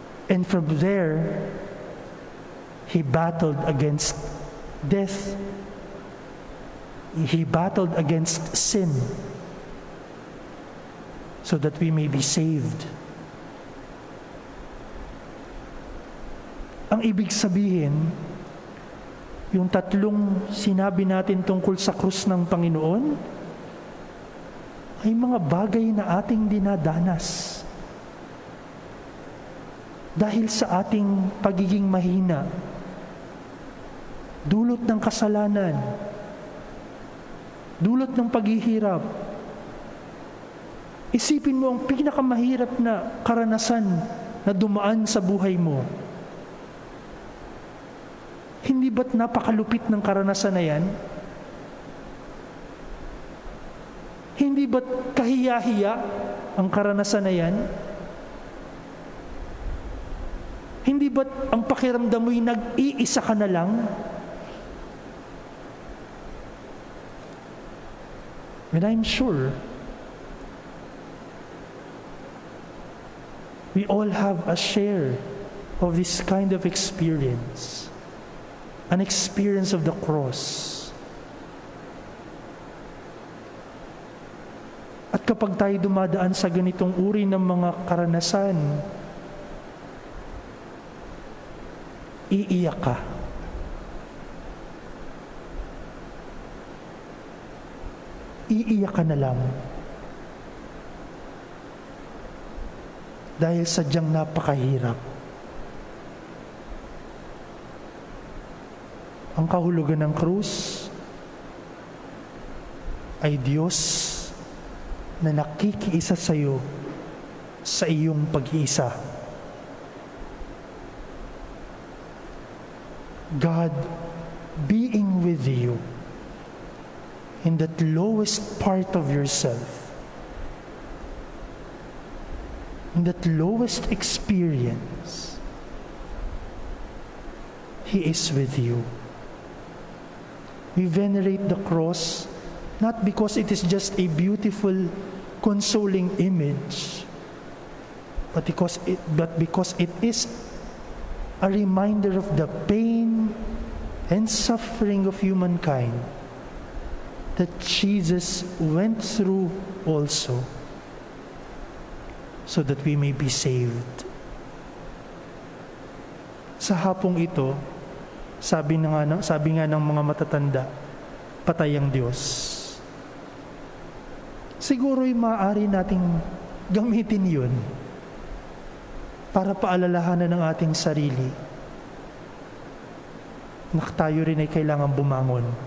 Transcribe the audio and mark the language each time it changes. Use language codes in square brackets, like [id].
[en] And from there, He battled against death. He battled against sin so that we may be saved. [tl] Ang ibig sabihin, yung tatlong sinabi natin tungkol sa krus ng Panginoon ay mga bagay na ating dinadanas dahil sa ating pagiging mahina, dulot ng kasalanan, dulot ng paghihirap. Isipin mo ang pinakamahirap na karanasan na dumaan sa buhay mo. Hindi ba't napakalupit ng karanasan na yan? Hindi ba't kahiya-hiya ang karanasan na yan? Hindi ba't ang pakiramdam mo'y nag-iisa ka na lang? [en] And I'm sure we all have a share of this kind of experience, an experience of the cross. [tl] At kapag tayo dumadaan sa ganitong uri ng mga karanasan, iiyak ka. Iiyak ka na lang. Dahil sadyang napakahirap. Ang kahulugan ng krus ay Diyos na nakikiisa sa iyo sa iyong pag-iisa. [en] God being with you in that lowest part of yourself, in that lowest experience, He is with you. We venerate the cross not because it is just a beautiful, consoling image, but because it is a reminder of the pain and suffering of humankind that Jesus went through also, so that we may be saved. [tl] Sa hapong ito, sabi nga ng mga matatanda, patay ang Diyos. Siguro'y maaari nating gamitin yun para paalalahanan ng ating sarili na tayo rin ay kailangan bumangon.